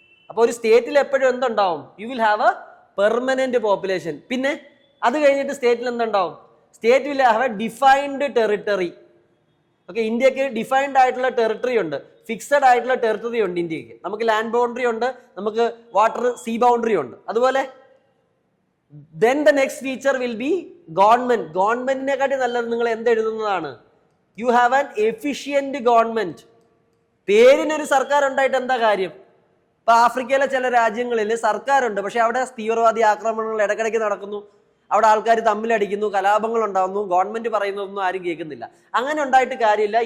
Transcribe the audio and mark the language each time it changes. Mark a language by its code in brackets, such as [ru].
[ml] അപ്പൊ ഒരു സ്റ്റേറ്റിൽ എപ്പോഴും എന്തുണ്ടാവും? [en] You will have a permanent population. [ml] പിന്നെ അത് കഴിഞ്ഞിട്ട് സ്റ്റേറ്റിൽ എന്തുണ്ടാവും? [en] State will have a defined territory. [ml] Okay, ഇന്ത്യക്ക് ഡിഫൈൻഡ് ആയിട്ടുള്ള ടെറിട്ടറി ഉണ്ട്, ഫിക്സഡ് ആയിട്ടുള്ള ടെറിട്ടറി ഉണ്ട് ഇന്ത്യക്ക്. നമുക്ക് ലാൻഡ് ബൗണ്ടറി ഉണ്ട്, നമുക്ക് വാട്ടർ സീ ബൗണ്ടറി ഉണ്ട്. [en] അതുപോലെ then the next feature will be government. [ml] ഗവൺമെന്റിനെക്കാട്ടി നല്ലത് നിങ്ങൾ എന്തെഴുതുന്നതാണ്? [en] You have an efficient government. [ml] പേരിനൊരു സർക്കാർ ഉണ്ടായിട്ട് എന്താ കാര്യം? ഇപ്പൊ ആഫ്രിക്കയിലെ ചില രാജ്യങ്ങളിൽ സർക്കാരുണ്ട്, പക്ഷെ അവിടെ തീവ്രവാദി ആക്രമണങ്ങൾ ഇടയ്ക്കിടയ്ക്ക് നടക്കുന്നു, അവിടെ ആൾക്കാർ തമ്മിലടിക്കുന്നു, കലാപങ്ങൾ ഉണ്ടാകുന്നു, ഗവൺമെന്റ് പറയുന്നതൊന്നും ആരും കേൾക്കുന്നില്ല. അങ്ങനെ ഉണ്ടായിട്ട് കാര്യമില്ല.